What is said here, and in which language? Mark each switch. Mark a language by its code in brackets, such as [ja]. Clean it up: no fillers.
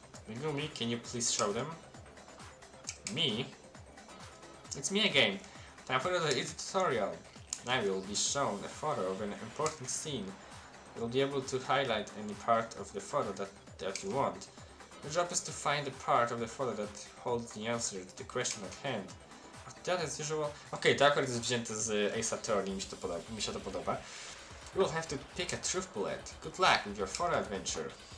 [en] Megumi, can you please show them? Me? It's me again. Time for the tutorial. Now you will be shown a photo of an important scene. You'll be able to highlight any part of the photo that you want. Your job is to find the part of the photo that holds the answer to the question at hand. That as usual. [pl] Okay, to akurat jest wzięte z Ace Attorney, mi się to podoba. [en] You will have to pick a truth bullet. Good luck with your photo adventure.